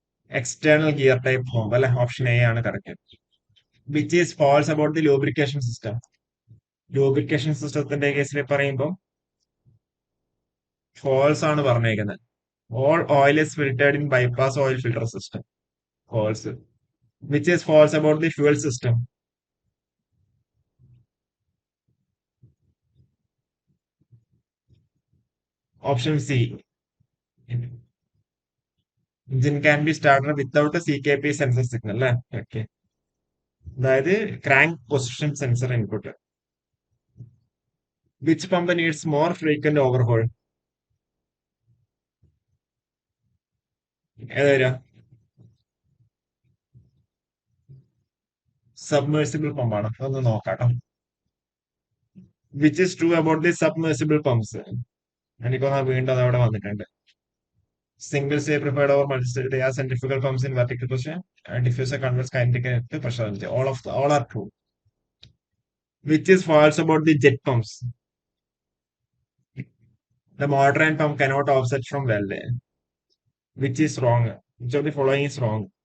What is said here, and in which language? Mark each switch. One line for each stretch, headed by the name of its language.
Malayalam: External gear type pump അല്ലെ, option A ആണ് correct.
English: Which is false about the lubrication system?
Malayalam: Lubrication സിസ്റ്റത്തിന്റെ കേസിൽ പറയുമ്പോൾ ഫാൾസ് ആണ് പറഞ്ഞേക്കുന്നത്.
English: All oil is filtered in bypass oil filter system, false. Which is false about the fuel system? Option C. Engine can be started without a CKP sensor signal അല്ലേ.
Malayalam: Okay, അതായത് crank position sensor input.
English: Which pump needs more frequent overhaul?
Malayalam: ഏതാ? Submersible പമ്പാണ്, ഒന്ന് നോക്കാട്ടോ.
English: Which is true about the submersible pumps?
Malayalam: എനിക്ക് തോന്നുന്നു വീണ്ടും അത് അവിടെ വന്നിട്ടുണ്ട്. Single stay preferred over multi stay.
English: They are centrifugal pumps in vertical position. Diffuser converts kinetic energy to pressure energy. All are true. Which is false about the jet pumps? The motor and pump cannot offset from well. Which is wrong? Which of the following is wrong?